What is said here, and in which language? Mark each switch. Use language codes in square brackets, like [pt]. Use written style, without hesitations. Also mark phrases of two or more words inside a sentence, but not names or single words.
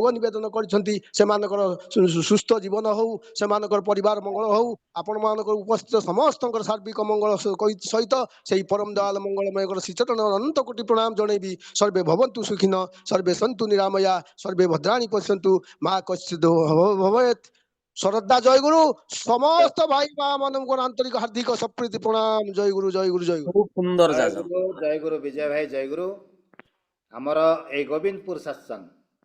[or] ନିବେଦନ କରିଛନ୍ତି ସେମାନଙ୍କର ସୁସ୍ଥ ଜୀବନ ହଉ ସେମାନଙ୍କର ପରିବାର ମଙ୍ଗଳ ହଉ ଆପଣମାନଙ୍କର ଉପସ୍ଥିତ ସମସ୍ତଙ୍କର ସାର୍ବିକ ମଙ୍ଗଳ ସହିତ ସେହି ପରମ ଦୟାଲ ମଙ୍ଗଳମୟଙ୍କର ଶ୍ରୀଚରଣ ଅନନ୍ତ କୋଟି ପ୍ରଣାମ ଜଣେଇବି [sa] ସର୍ବେ ଭବନ୍ତୁ ସୁଖିନ ସର୍ବେ ସନ୍ତୁ ନିରାମୟା ସର୍ବେ ଭଦ୍ରାଣୀ ପଶ୍ୟନ୍ତୁ ମା କଶ୍ଚିତ ଭବେତ୍ [or] ଶ୍ରଦ୍ଧା ଜୟଗୁରୁ ସମସ୍ତ ଭାଇ ମା ମାନଙ୍କର ଆନ୍ତରିକ ହାର୍ଦ୍ଦିକ ସପ୍ରୀତି ପ୍ରଣାମ ଜୟଗୁରୁ ଜୟଗୁରୁ ଜୟଗୁରୁ [bn] খুব সুন্দর জয় যাজক গুরু জয় গুরু বিজয় ভাই জয় গুরু। আমার এই গোবিন্দপুর সৎসঙ্গ